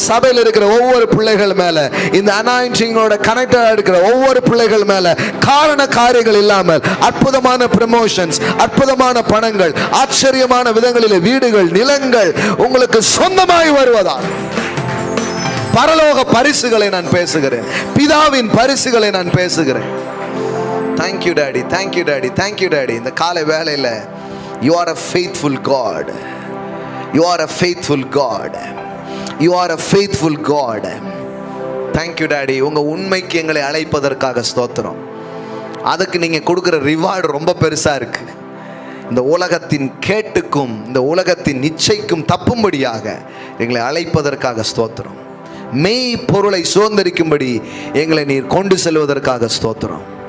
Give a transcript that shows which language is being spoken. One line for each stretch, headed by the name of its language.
Tamil: சபையில் இருக்கிற ஒவ்வொரு பிள்ளைகள் மேல, இந்த அனாயிண்டிங்கோட கனெக்டடா இருக்கிற ஒவ்வொரு பிள்ளைகள் மேல காரண காரியங்கள் இல்லாமல் அற்புதமான ப்ரமோஷன்ஸ், அற்புதமான பணங்கள், ஆச்சரியமான விதங்களில் வீடுகள், நிலங்கள் உங்களுக்கு சொந்தமாய் வருவதா. பரலோக பரிசுகளை நான் பேசுகிறேன், பிதாவின் பரிசுகளை நான் பேசுகிறேன்.
English: Thank you daddy, thank you daddy, thank you daddy.
Tamil: இந்த காலை வேளையில
English: you are a faithful God, you are a faithful God, you are a faithful God. thank you daddy.
Tamil: உங்க உண்மைக்கு எங்களை அழைப்பதற்காக ஸ்தோத்திரம். அதுக்கு நீங்க கொடுக்கிற ரிவார்டு ரொம்ப பெருசா இருக்கு. இந்த உலகத்தின் கேட்டுக்கும் இந்த உலகத்தின் நிச்சயிக்கும் தப்பும்படியாக எங்களை அழைப்பதற்காக ஸ்தோத்திரம். மெய் பொருளை சுதந்திரிக்கும்படி எங்களை நீர் கொண்டு செல்வதற்காக ஸ்தோத்திரம்.